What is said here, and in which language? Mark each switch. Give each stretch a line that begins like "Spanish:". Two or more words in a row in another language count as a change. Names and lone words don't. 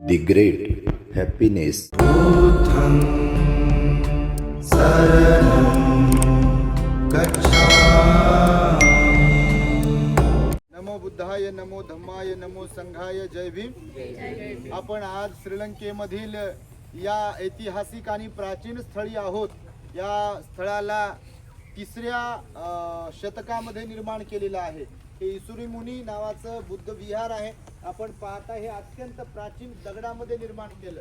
English: The Great Happiness.
Pali: बुद्धं शरणं गच्छामि। नमो बुद्धाय, नमो धम्माय, नमो संघाय,
Marathi: जय भीम. आपण आज श्रीलंकेमधील या ऐतिहासिक आणि प्राचीन स्थळी आहोत. या स्थळाला 3ऱ्या शतकामध्ये निर्माण केलेलं आहे. हे इसुरी मुनी नावाचं बुद्ध विहार आहे. आपण पाहता हे अत्यंत प्राचीन दगडामध्ये निर्माण केलं.